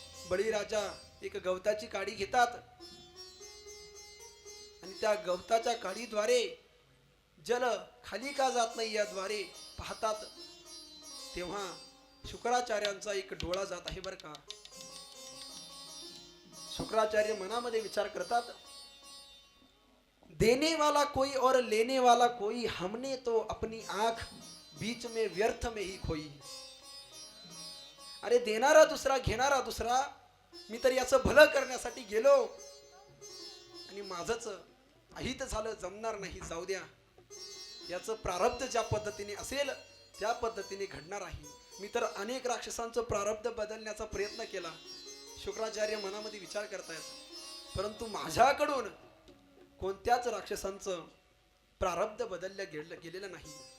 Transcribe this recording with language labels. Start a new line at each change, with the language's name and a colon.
Marathi: बळीराजा एक गवताची काडी घेतात आणि त्या गवताच्या काडीद्वारे जल खाली का जात नाही याद्वारे पाहतात. तेव्हा शुक्राचार्यांचा एक डोळा जात आहे बर का. शुक्राचार्य मनामध्ये विचार करतात,
Hindi: देने वाला कोई और लेने वाला कोई, हमने तो अपनी आंख बीच में व्यर्थ में ही खोई.
Marathi: अरे देणारा दुसरा घेणारा दुसरा. मी तर याचं भलं करण्यासाठी गेलो आणि माझंच अहित झालं, जमणार नाही, जाऊ द्या. याचं प्रारब्ध ज्या पद्धतीने असेल त्या पद्धतीने घडणार आहे. मी तर अनेक राक्षसांचं प्रारब्ध बदलण्याचा प्रयत्न केला. शुक्राचार्य मनामध्ये विचार करतायत, परंतु माझ्याकडून कोणत्याच राक्षसांचं प्रारब्ध बदललं गेलेलं नाही.